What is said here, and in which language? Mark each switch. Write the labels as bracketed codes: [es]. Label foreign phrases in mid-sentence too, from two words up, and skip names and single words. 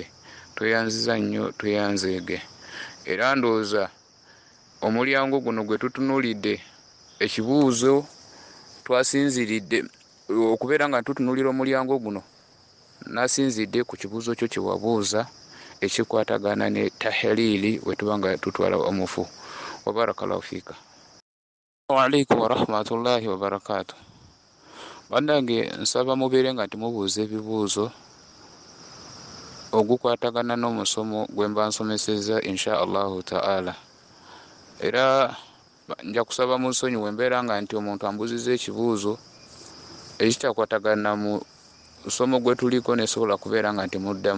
[lg] Tweyanziza nnyo, tweyanzeege. Era ndowooza omulyango guno gwe tutunuulidde, ekibuuzo twasinziridde okubeera nga tutunuulira omulyango guno, nasinzidde ku kibuuzo kyo kye wabuuza ekikwatagana ne tahliili wetuba nga tutwala omufu. [ar] وبارك الله فيك. وعليكم ورحمة الله وبركاته. [lg] Bannange nsaba mubeere nga nti mubuuza ebibuuzo ogukwatagana n'omusomo gwe mba nsomesezza [ar] إن شاء الله تعالى. [lg] Era nja kusaba munsonyiwe mbeera nga nti omuntu ambuuziza ekibuuzo ekitakwatagana mu musomo gwe tuliko nesobola kubeera nga nti muddamu.